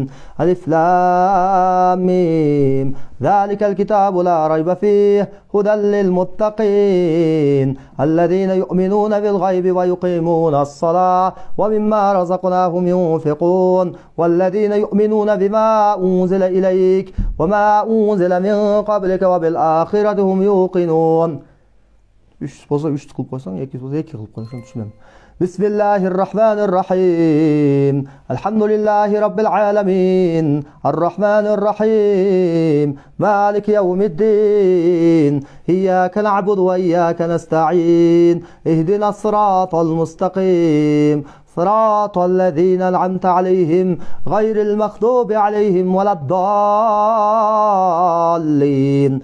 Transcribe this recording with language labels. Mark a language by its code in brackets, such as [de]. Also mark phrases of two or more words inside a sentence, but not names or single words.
[ar] ألف لام ميم ذلك الكتاب لا ريب فيه هدى للمتقين الذين يؤمنون بالغيب ويقيمون الصلاة ومما رزقناهم ينفقون والذين يؤمنون بما أنزل إليك وما أنزل من قبلك وبالآخرة هم يوقنون. [ky] 3 болса 3 кылып койсоң, 2 болса 2 кылып койсоң түшүнөм. [ar] بسم الله الرحمن الرحيم الحمد لله رب العالمين الرحمن الرحيم مالك يوم الدين إياك نعبد وإياك نستعين اهدنا الصراط المستقيم صراط الذين أنعمت عليهم غير المغضوب عليهم ولا الضالين.